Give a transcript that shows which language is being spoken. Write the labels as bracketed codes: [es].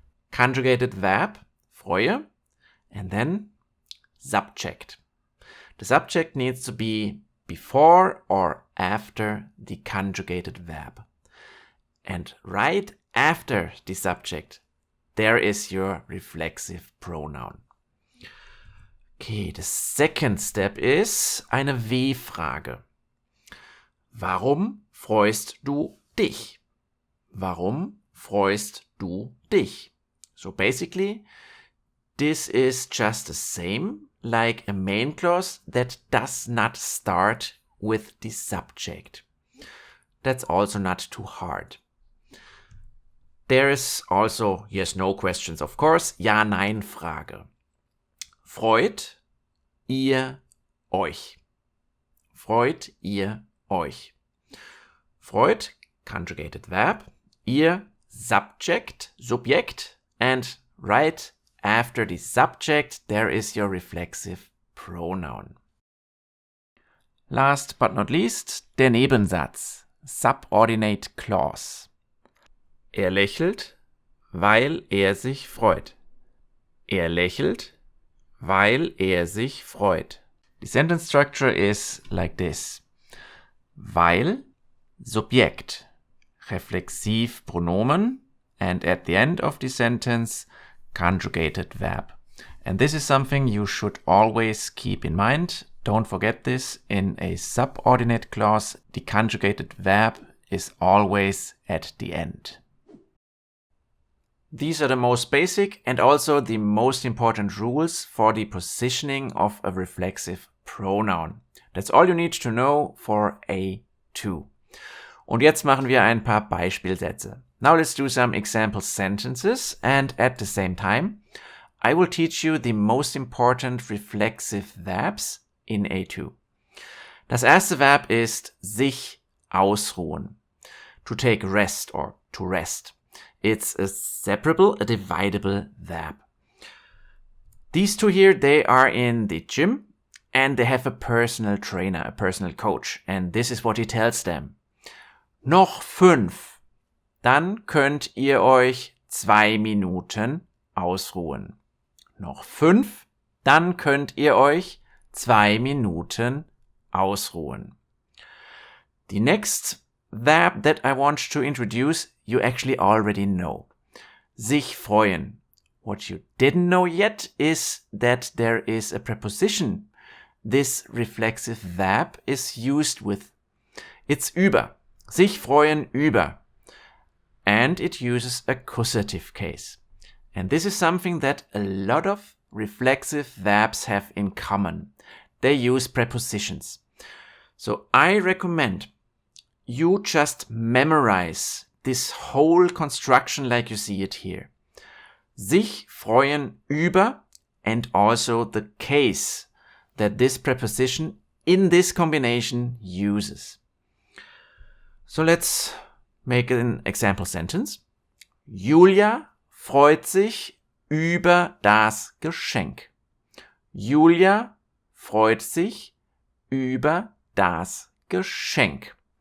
[en] Conjugated verb, freue. And then subject. The subject needs to be before or after the conjugated verb. And right after the subject, there is your reflexive pronoun. Okay, the second step is [de] eine W-Frage. Warum freust du dich? Warum freust du dich? [en] So basically, this is just the same like a main clause that does not start with the subject. That's also not too hard. There is also yes-no questions, of course. [de] Ja-Nein-Frage. Freut ihr euch? freut ihr euch? Freut, [en] conjugated verb, ihr subject, [de] Subjekt, [en] and right after the subject there is your reflexive pronoun. Last but not least, [de] der Nebensatz, [en] subordinate clause. [de] Er lächelt, weil er sich freut. Er lächelt, weil er sich freut. [en] The sentence structure is like this. [de] Weil, Subjekt, Reflexivpronomen, [en] and at the end of the sentence, conjugated verb. And this is something you should always keep in mind. Don't forget this. In a subordinate clause, the conjugated verb is always at the end. These are the most basic and also the most important rules for the positioning of a reflexive pronoun. That's all you need to know for A2. [de] Und jetzt machen wir ein paar Beispielsätze. [en] Now let's do some example sentences, and at the same time, I will teach you the most important reflexive verbs in A2. [de] Das erste Verb ist sich ausruhen. [en] To take rest or to rest. It's a separable, a dividable verb. These two here, they are in the gym and they have a personal trainer, a personal coach. And this is what he tells them. [de] Noch 5. Dann könnt ihr euch 2 Minuten ausruhen. Noch 5. Dann könnt ihr euch 2 Minuten ausruhen. [en] The next verb that I want to introduce, you actually already know. [de] Sich freuen. [en] What you didn't know yet is that there is a preposition. This reflexive verb is used with. It's über. [de] Sich freuen über. [en] And it uses accusative case. And this is something that a lot of reflexive verbs have in common. They use prepositions. So I recommend you just memorize this whole construction like you see it here. [de] Sich freuen über, [en] and also the case that this preposition in this combination uses. So let's make an example sentence. [de] Julia freut sich über das Geschenk. Julia freut sich über das Geschenk.